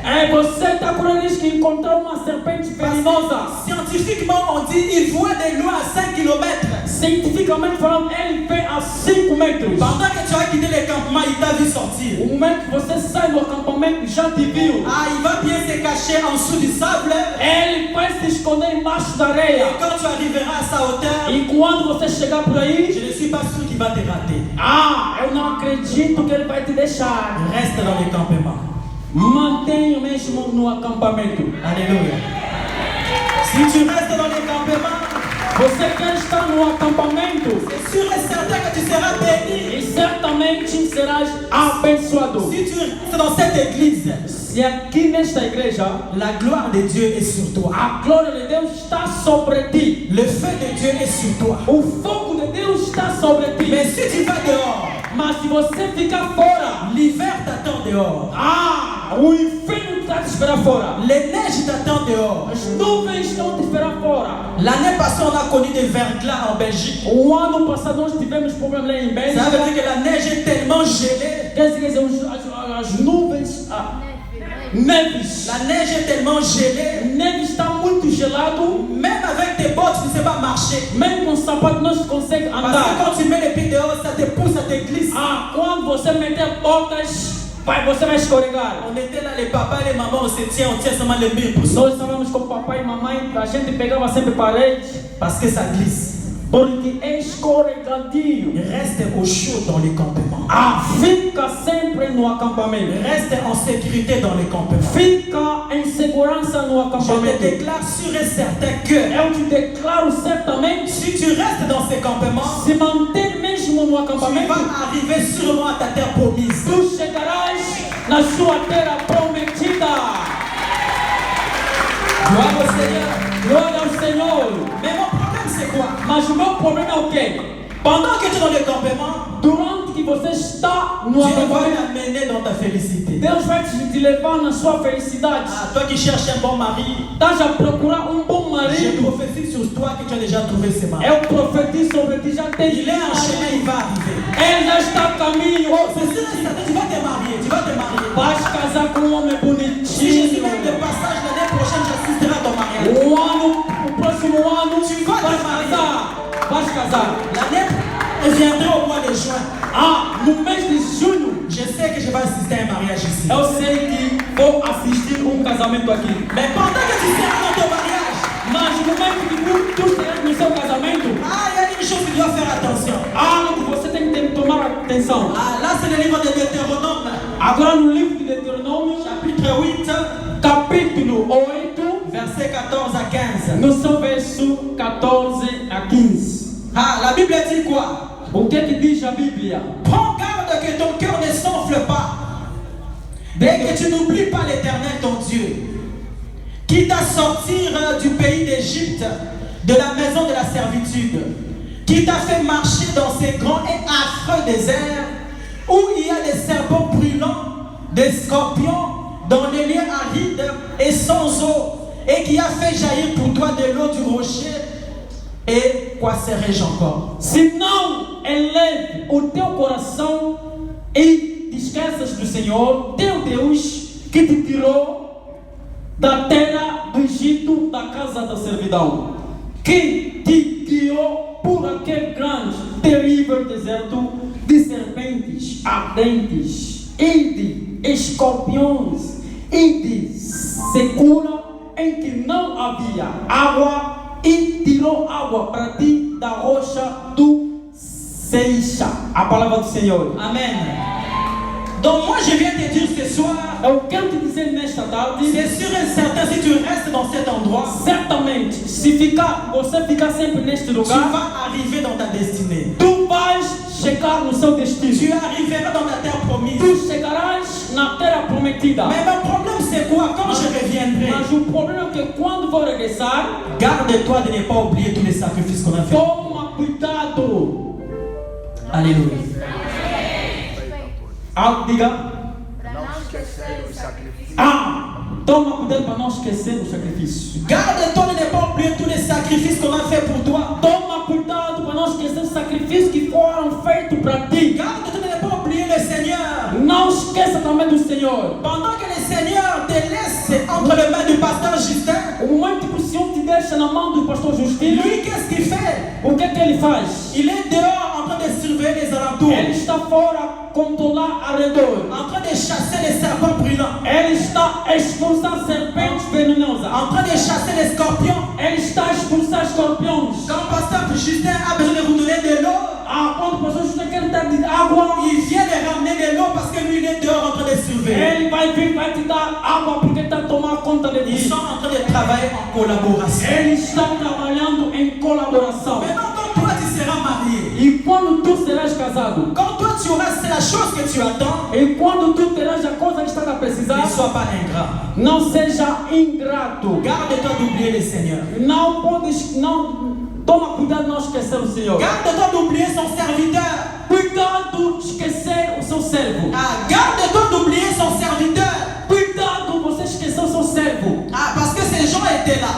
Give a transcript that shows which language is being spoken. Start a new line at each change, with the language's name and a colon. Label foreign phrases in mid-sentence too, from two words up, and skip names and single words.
Portuguese: Você está correndo risco de encontrar uma serpente venenosa.
French: Scientifiquement, on dit il voit de loin à 5 km.
Portuguese: Cientificamente falando, ele vem a 5 metros.
French: Pendant que tu as quitté le campement, il t'a vu sortir.
Portuguese: O momento que você sai do acampamento, já te viu.
French: Ah, il va bien se cacher en dessous du sable.
Portuguese: Ele vai se esconder embaixo da areia.
French: Et quand tu arriveras à sa hauteur,
Portuguese: E quando você chegar por
French: je
Portuguese: aí,
French: ne suis pas sûr qu'il va te rater.
Portuguese: eu não acredito que ele vai te deixar.
French: Reste dans le campement.
Portuguese: Mantenha mesmo no acampamento.
French: Alléluia. Si tu restes dans le campement,
Portuguese: Você quer estar no acampamento
French: c'est sûr et certain que tu seras béni.
Portuguese: e certamente serás abençoado.
French: Si tu restes dans cette église,
Portuguese: Se aqui nesta igreja
French: la gloire de Dieu est sur toi.
Portuguese: a glória de Deus está sobre ti,
French: Le feu de Dieu est sur toi.
Portuguese: o fogo de Deus está sobre ti.
French: Mais si tu vas dehors,
Portuguese: Mas se você ficar fora,
French: l'hiver t'attend dehors.
Portuguese: o inferno está te esperando fora.
French: Les neiges t'attendent dehors.
Portuguese: As nuvens estão te esperando fora.
French: L'année passée, on a connu des verglas en Belgique.
Portuguese: O ano passado nós tivemos problema lá em
French: Ça
Portuguese: Bélgica.
French: veut dire que la neige est tellement gelée.
Portuguese: Quer dizer, as nuvens, neves.
French: La neige est tellement gelée.
Portuguese: Neve está muito gelado.
French: Même avec tes bottes, tu ne sais pas marcher.
Portuguese: Mesmo com sapato não se consegue
French: Parce que
Portuguese: andar.
French: quand tu mets les pieds dehors, ça te pousse, ça te glisse.
Portuguese: Quando você meter botas, você vai escorregar.
French: On était là, les papas et les mamans, on tient seulement les murs pour ça.
Portuguese: Nós estávamos com papai e mamãe, a gente pegava sempre parede,
French: Parce que ça glisse.
Portuguese: porque é escorregadio.
French: Reste au chaud dans les campements.
Portuguese: Fica sempre no acampamento.
French: Reste en sécurité dans les campements.
Portuguese: Fica em segurança no
French: Je te
Portuguese: acampamento.
French: déclare sûr et certain que
Portuguese: Eu te declaro certamente,
French: si tu restes dans ces campements,
Portuguese: se manter mesmo no
French: tu
Portuguese: acampamento,
French: vas arriver sûrement à ta terre promise.
Portuguese: tu chegarás na sua terra prometida.
French: Gloire au Seigneur.
Portuguese: Glória ao Senhor.
French: Mais mon problème c'est quoi?
Portuguese: Mas o meu problema é o quê?
French: Pendant que tu es dans le campement,
Portuguese: Durante que você está no
French: Dieu va
Portuguese: acampamento,
French: t'amener dans ta félicité.
Portuguese: Deus vai te levar na sua felicidade.
French: Ah, toi qui cherches un bon mari,
Portuguese: Estás a procurar bom
French: je
Portuguese: marido.
French: prophétise sur toi que tu as déjà trouvé ce mari.
Portuguese: Eu profetizo sobre ti, já tens
French: Il est en chemin, il va arriver.
Portuguese: Ele já está a caminho.
French: C'est sûr et certain, tu vas te marier, tu vas te marier.
Portuguese: Vais casar com um homem
French: Si je suis
Portuguese: bonitinho.
French: même de passage l'année prochaine, j'assisterai à ton mariage.
Portuguese: O próximo ano,
French: Tu vas
Portuguese: vais
French: te marier.
Portuguese: casar. Vais casar.
French: L'année, je viendrai au mois de juin.
Portuguese: No mês de junho,
French: Je sais que je vais assister à un mariage ici.
Portuguese: eu sei que vou assistir casamento aqui.
French: Mais pendant que tu seras dans ton mariage,
Portuguese: Mas no momento que tu estiver no seu casamento,
French: il y a une chose que tu dois faire attention.
Portuguese: você tem que tomar atenção.
French: Là, c'est le livre de Deutéronome,
Portuguese: Agora no livro de Deuteronômio,
French: chapitre 8,
Portuguese: capítulo 8,
French: verset 14 à 15.
Portuguese: no seu verso 14 a 15.
French: La Bible dit quoi?
Portuguese: O que diz a Bíblia?
French: Prends garde que ton cœur ne s'enfle pas et que tu n'oublies pas l'Éternel ton Dieu, qui t'a sorti du pays d'Égypte, de la maison de la servitude, qui t'a fait marcher dans ces grands et affreux déserts où il y a des serpents brûlants, des scorpions, dans les lieux arides et sans eau, et qui a fait jaillir pour toi de l'eau du rocher. Et quoi serais-je encore?
Portuguese: Se não eleve o teu coração e te esqueças do Senhor, teu Deus, que te tirou da terra do Egito, da casa da servidão, que te guiou por aquele grande, terrível deserto de serpentes ardentes e de escorpiões e de secura, em que não havia água, e tirou água para ti da rocha do Seixa. A palavra do Senhor. Amen.
French: Donc moi je viens te dire ce soir,
Portuguese: Eu quero te dizer nesta tarde,
French: c'est sûr et certain, si tu restes dans cet endroit,
Portuguese: certamente, se você ficar sempre neste
French: tu
Portuguese: lugar,
French: vas arriver dans ta destinée.
Portuguese: tu vais chegar no seu
French: Tu
Portuguese: destino.
French: arriveras dans la terre promise.
Portuguese: Tu chegarás na terra prometida.
French: Mais mon problème c'est quoi? Quand je reviendrai,
Portuguese: Mas o problema é que quando vou regressar,
French: garde-toi de ne pas oublier tous les sacrifices qu'on a fait.
Portuguese: toma cuidado.
French: Alléluia.
Portuguese: Diga. Para não esquecer os sacrifícios. Toma cuidado para não esquecer o sacrifício.
French: Garde-toi de ne pas oublier tous les sacrifices qu'on a fait pour toi.
Portuguese: Toma cuidado para não esquecer os sacrifícios que foram feitos para ti.
French: Garde-toi de ne pas oublier le Seigneur.
Portuguese: Não esqueça também do Senhor.
French: Pendant que le Seigneur te laisse entre les mains du pasteur Justin,
Portuguese: O momento que o Senhor te deixa na mão do pastor Justino,
French: lui qu'est-ce qu'il fait?
Portuguese: o que é que ele faz?
French: Il est dehors en train de surveiller les alentours,
Portuguese: Ele está fora controlar ao redor.
French: en train de chasser les serpents brûlants,
Portuguese: Ele está a expulsar serpentes venenosas.
French: en train de chasser les scorpions.
Portuguese: Ele está a expulsar escorpiões.
French: Quand le pasteur Justin a besoin de vous donner de l'eau,
Portuguese: Quando o pastor Justino quer dar de água,
French: il vient de ramener de l'eau parce que lui il est dehors en train de surveiller.
Portuguese: ele vai vir, vai te dar água porque está a tomar conta de
French: Ils
Portuguese: ti.
French: sont en train de travailler en collaboration.
Portuguese: Ele está trabalhando em colaboração.
French: Maintenant, quand toi tu seras marié,
Portuguese: E quando tu serás casado,
French: quand toi tu auras, c'est la chose que tu attends,
Portuguese: e quando tu terás a coisa que estás a precisar,
French: ne sois pas ingrat.
Portuguese: não seja ingrato.
French: Garde-toi d'oublier le Seigneur.
Portuguese: Não podes, toma cuidado de não esquecer o Senhor.
French: Garde-toi d'oublier son serviteur.
Portuguese: Cuidado de esquecer o seu servo.
French: Garde-toi d'oublier son serviteur.
Portuguese: Cuidado você esquecer o seu servo.
French: Parce que ces gens étaient là.